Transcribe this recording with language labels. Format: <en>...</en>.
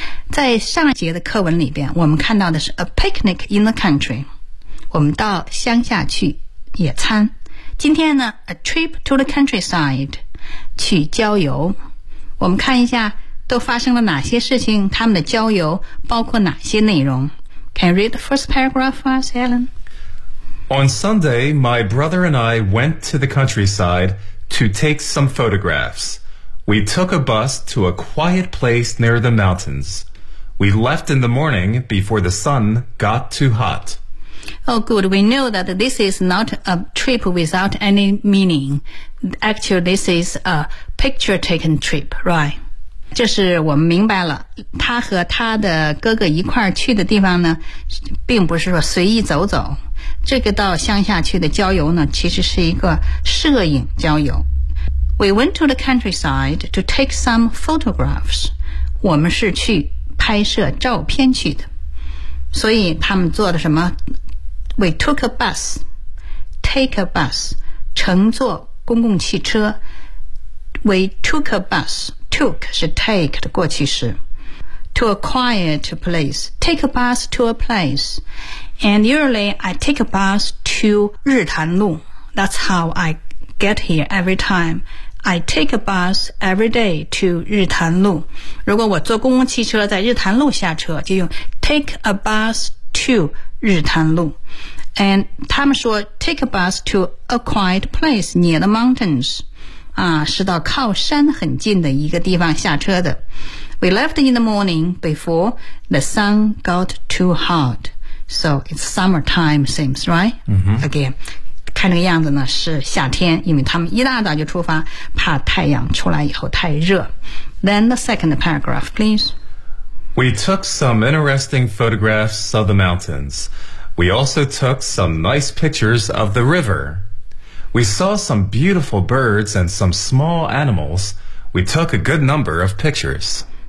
<zh>在上一节的课文里边，我们看到的是</zh> <en>a picnic in the country.</en> <zh>我们到乡下去野餐。今天呢 ,</zh> <en>a trip to the countryside.</en> <zh>去郊游，我们看一下都发生了哪些事情，他们的郊游包括哪些内容。</zh> <en>Can you read the first paragraph for us, Alan? On Sunday, my brother and I went to the countryside to take some photographs. We took a bus to a quiet place near the mountains. We left in the morning before the sun got too hot. Oh, good. We know that this is not a trip without any meaning. Actually, this is a picture-taking trip, right?</en> <zh>这是我们明白了，他和他的哥哥一块儿去的地方呢，并不是说随意走走。这个到乡下去的郊游呢，其实是一个摄影郊游。</zh> <en>We went to the countryside to take some photographs.</en> <zh>我们是去拍摄照片去的。所以他们坐的什么</zh> <en>？We took a bus. Take a bus.</en> <zh>乘坐公共汽车。</zh> <en>We took a bus. Took 是 take 的过去式 To a quiet place Take a bus to a place And usually I take a bus to 日潭路 That's how I get here every time I take a bus every day to 日潭路</en> <zh>如果我坐公共汽车在日潭路下车就用</zh> <en>take a bus to 日潭路</en> <zh>And 他们说</zh> <en>take a bus to a quiet place near the mountains</en> <zh>是到靠山很近的一个地方下车的。</zh> <en>We left in the morning before the sun got too hot. So it's summertime, seems, right? Mm-hmm.</en> <zh>Again, 看这个样子呢是夏天因为他们一大早就出发怕太阳出来以后太热。</zh> <en>Then the second paragraph, please. We took some interesting photographs of the mountains. We also took some nice pictures of the river. We saw some beautiful birds and some small animals. We took a good number of pictures.</en>